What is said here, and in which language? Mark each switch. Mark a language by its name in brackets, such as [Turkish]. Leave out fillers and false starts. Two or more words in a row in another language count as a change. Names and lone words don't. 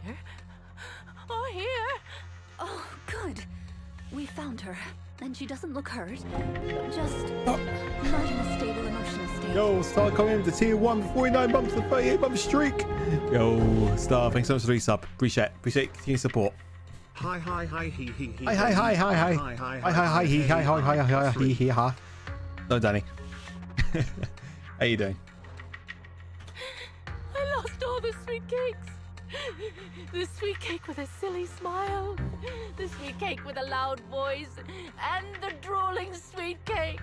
[English] Or here. Oh, good. We found her, and she doesn't look hurt. Just not in a stable emotional state. Yo, Star coming into tier 1 for 49 bumps and 38 bump streak. Yo, Star, thanks so much for the resub. Appreciate continued support. Hi, hi, hi, he, he. Hi, hi, hi, hi, hi. Hi, hi, hi, he, hi, hi, hi, hi, hi, he, ha. No, Danny. How you doing? I lost all the sweet cakes. The sweet cake with a silly smile. The sweet cake with a loud voice. And the drooling sweet cake.